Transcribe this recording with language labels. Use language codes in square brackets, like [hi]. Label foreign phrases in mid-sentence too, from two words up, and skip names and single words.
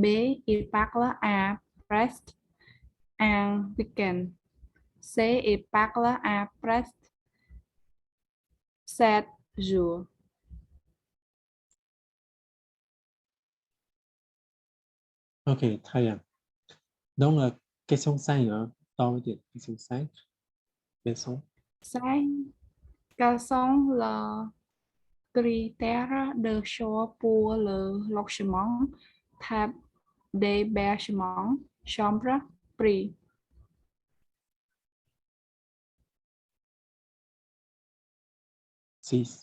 [fr] Il parle à Brest un week-end. C. Il parle à Brest 7 jours. OK, très bien. Donc, question 5, hein? [vi] To với điện question 5. [fr] Quels sont? 5. Quels sont les critères de choix pour le logement, type d'hébergement, chambre, prix? 6.